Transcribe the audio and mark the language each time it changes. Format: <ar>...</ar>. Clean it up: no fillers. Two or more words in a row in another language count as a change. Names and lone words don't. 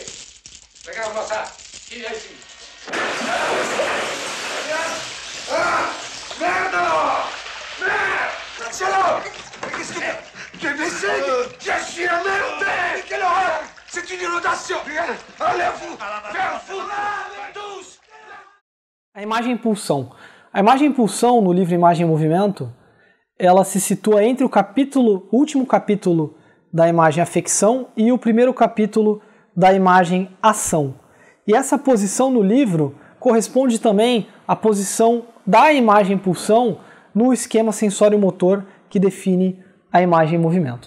<fr>Regarde-moi ça! Qui est ici? Ah! Merde! Merde! Marcelo! Qu'est-ce que... T'es blessé? Je suis emmerdé! Quelle horreur! C'est une inondation! Allez-vous! Vers vous! Tous!</fr> <pt>A imagem impulsão. A imagem impulsão no livro Imagem em Movimento, ela se situa entre o último capítulo da imagem afecção e o primeiro capítulo da imagem ação. E essa posição no livro corresponde também à posição da imagem impulsão no esquema sensório-motor que define a imagem em movimento.</pt>